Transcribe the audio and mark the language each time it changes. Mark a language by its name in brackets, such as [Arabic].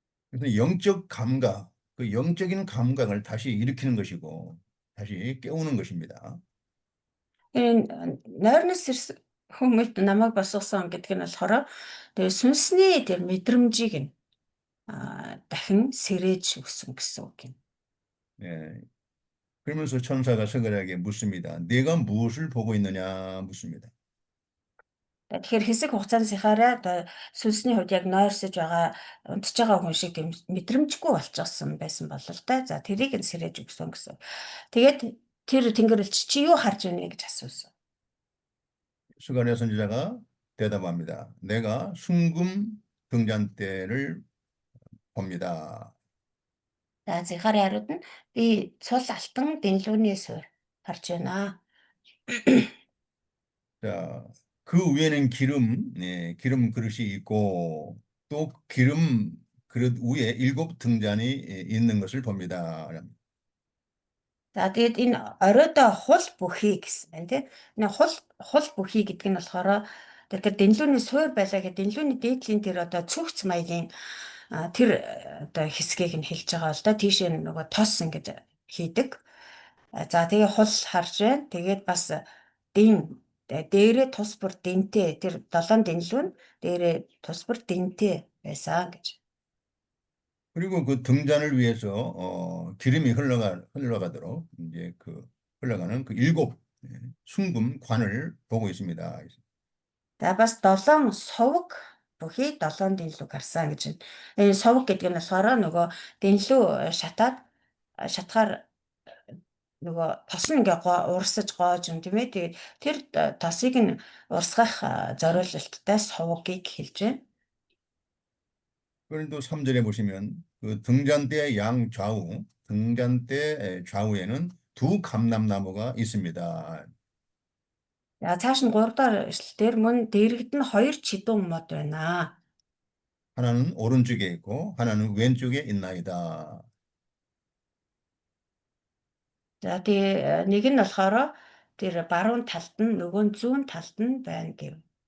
[Korean] 그래서 영적 감각, 그 영적인 감각을 다시 일으키는 것이고 다시 깨우는 것입니다. [Mongolian] Энэ нойрноос сэрсэн хүн мэд намайг босгосон гэдэг нь болохоор тэр сүнсний тэр мэдрэмжийг нь дахин сэрээж өгсөн гэсэн үг юм. [Korean] 예. 그러면서 천사가 스가랴에게 묻습니다. 네가 무엇을 보고 있느냐 묻습니다. [Mongolian] Тэгэхээр хэсэг хугацаанд Захариа сүнсний хувьд яг нойрсож байгаа унтж байгаа хүн шиг тийм мэдрэмжгүй болчихсон байсан бололтой. За тэрийг нь сэрээж өгсөн гэсэн. Тэгээд тэр Тэнгэрлэгч чи юу харж байна гэж асуусан. [Korean] 스가랴 선지자가 대답합니다. 내가 순금 등잔대를 봅니다. [Mongolian] За Захариа хариуд нь би цул алтан дэнлүүний суурь харж байна. [Korean] 자, 그 위에는 기름 그릇이 있고 또 기름 그릇 위에 7 등잔이 있는 것을 봅니다. [Mongolian] За тэгээд энэ оройдоо хул бүхий гэсэн байна тийм. Энэ хул бүхий гэдэг нь болохоор тэр дэнлүүний суурь байлаа гэдэг дэнлүүний дээдлийн тэр одоо цүгц маягийн тэр одоо хэсгийг нь хэлж байгаа л да. Тийшээ нөгөө тос ингэж хийдэг. За тэгээ хул харж байна. Тэгээд бас дээрээ тус бүр дэнтэй тэр 7 дэнлүүн дээрээ тус бүр дэнтэй байсан гэж. [Korean] 그리고 그 등잔을 위해서 기름이 흘러가도록 이제 그 흘러가는 그 7 순금 관을 보고 있습니다. [Mongolian] За бас 7 совг бүхий 7 дэнлүү гарсан гэж байна. Энэ совг гэдэг нь болохоор нөгөө дэнлүү шатгаар нөгөө тос нь ингээ урсаж гоож юм тийм ээ. Тэгээд тэр тосыг нь урсгах зориулалттай совгийг хэлж байна. [Korean] 그런데 또 3절에 보시면 그 등잔대 등잔대 좌우에는 2 감람나무가 있습니다. [Mongolian] За цааш нь 3 дахь эшлэлээр мөн дэрэгд нь 2 чидүүн мод байна. [Korean] 하나는 오른쪽에 있고 하나는 왼쪽에 있나이다. [Mongolian] За тэгээ нэг нь болохоор тэр баруун талд нь нөгөө нь зүүн талд нь байна гэв.